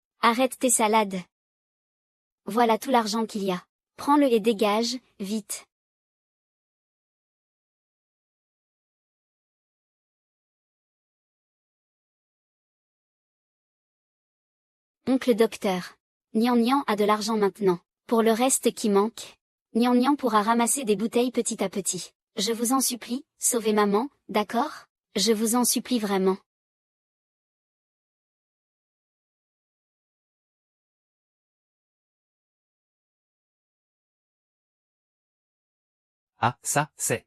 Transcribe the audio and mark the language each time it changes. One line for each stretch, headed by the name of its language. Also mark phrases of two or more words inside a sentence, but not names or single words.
French: Arrête tes salades. Voilà tout l'argent qu'il y a. Prends-le et dégage, vite. Oncle docteur. Nian Nian a de l'argent maintenant. Pour le reste qui manque, Nian Nian pourra ramasser des bouteilles petit à petit. Je vous en supplie, sauvez maman, d'accord? Je vous en supplie vraiment. Ah, ça, c'est.